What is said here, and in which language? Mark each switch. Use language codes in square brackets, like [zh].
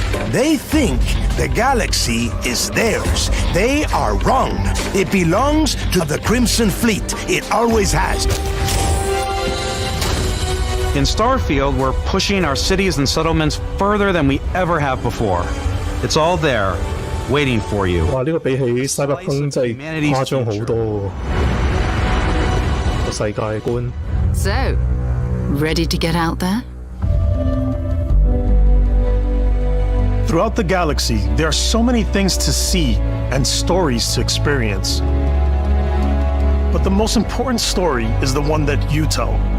[en] They think the galaxy is theirs. They are wrong. It belongs to the Crimson Fleet. It always has. In Starfield, we're pushing our cities and settlements further than we ever have before. It's all there, waiting for you. 哇！ [yue] 呢個比起 Cyberpunk 真係誇張好多個世界觀。 [en] So, ready to get out there? Throughout the galaxy, there are so many things to see and stories to experience. But the most important story is the one that you tell.